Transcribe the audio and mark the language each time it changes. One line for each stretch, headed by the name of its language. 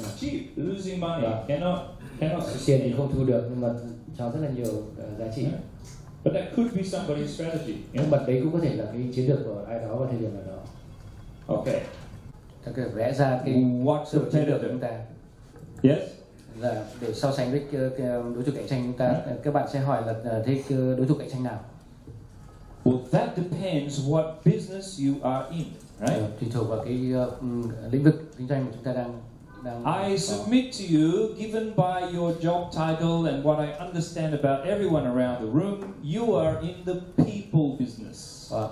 English: Cheap, losing money, cannot
Vietnamese: Tiền thì không thu được nhưng mà cho rất là nhiều giá trị.
English: But that could be somebody's strategy.
Vietnamese: Nhưng mà đấy cũng có thể là cái chiến lược của ai đó vào thời điểm nào đó.
English: Okay.
Vietnamese: Ta có thể vẽ ra cái chiến lược của chúng ta.
English: Yes.
Vietnamese: Là để so sánh với đối thủ cạnh tranh chúng ta, các bạn sẽ hỏi là thế đối thủ cạnh tranh nào?
English: Well, that depends what business you are in, right?
Vietnamese: Tùy thuộc vào cái lĩnh vực kinh doanh mà chúng ta đang
English: I submit to you, given by your job title and what I understand about everyone around the room, you are in the people business.